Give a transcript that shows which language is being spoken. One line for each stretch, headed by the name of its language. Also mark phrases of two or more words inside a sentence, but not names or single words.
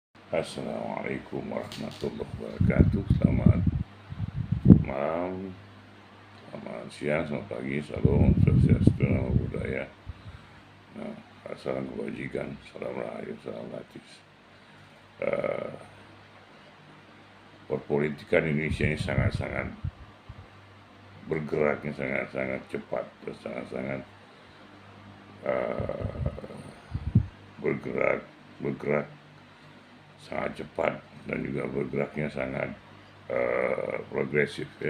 Arabic: السلام عليكم ورحمة الله وبركاته.
Indonesian: Selamat malam, selamat siang, selamat pagi. Salam, swastiastu,
Pali: namo buddhaya.
Indonesian: Nah, salam kebajikan, salam rahayu, salam latis. Perpolitikan Indonesia ini sangat-sangat bergeraknya, sangat-sangat cepat, sangat-sangat bergerak sangat cepat, dan juga bergeraknya sangat progresif ya.